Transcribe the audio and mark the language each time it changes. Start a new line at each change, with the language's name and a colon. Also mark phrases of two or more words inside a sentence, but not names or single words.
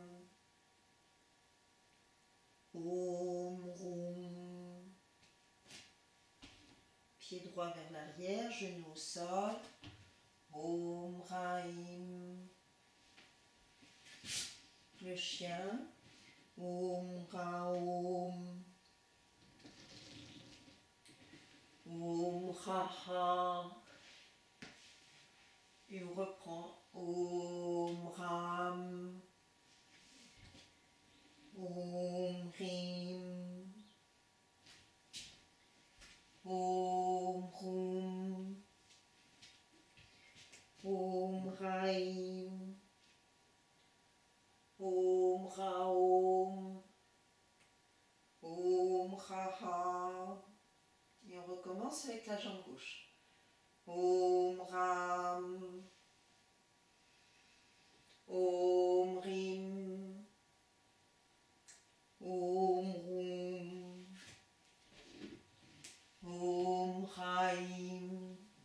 Sanskrit: Om Rum.
French: Pied droit vers l'arrière, genou au sol.
Sanskrit: Om Raim.
French: Le chien.
Sanskrit: Om Raum. Om Raha.
French: Et on reprend
Sanskrit: Om Ram. Om Rim. Om Rum. Om Raim. Om Raum. Om Raha.
French: Et on recommence avec la jambe gauche.
Sanskrit: Om Ram. Om Rim. Om Rum. Om Raim.